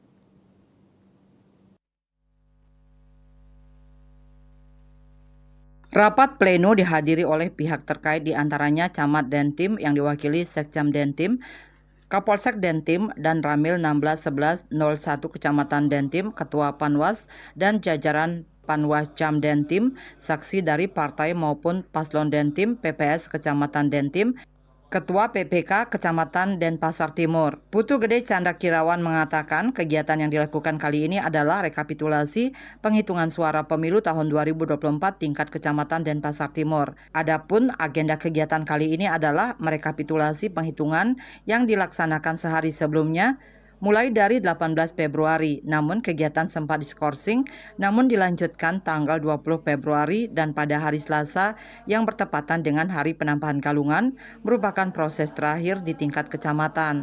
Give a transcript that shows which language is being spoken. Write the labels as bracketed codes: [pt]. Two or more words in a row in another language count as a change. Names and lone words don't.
[id] Rapat pleno dihadiri oleh pihak terkait diantaranya Camat Dentim yang diwakili Sekcam Dentim, Kapolsek Dentim, dan Ramil 161101 Kecamatan Dentim, Ketua Panwas, dan jajaran Panwas Cam Dentim, saksi dari partai maupun paslon Dentim, PPS Kecamatan Dentim, Ketua PPK Kecamatan Denpasar Timur. Putu Gede Candrakirawan mengatakan kegiatan yang dilakukan kali ini adalah rekapitulasi penghitungan suara pemilu tahun 2024 tingkat Kecamatan Denpasar Timur. Adapun agenda kegiatan kali ini adalah merekapitulasi penghitungan yang dilaksanakan sehari sebelumnya mulai dari 18 Februari, namun kegiatan sempat diskorsing, namun dilanjutkan tanggal 20 Februari dan pada hari Selasa yang bertepatan dengan Hari Penampahan Galungan merupakan proses terakhir di tingkat kecamatan.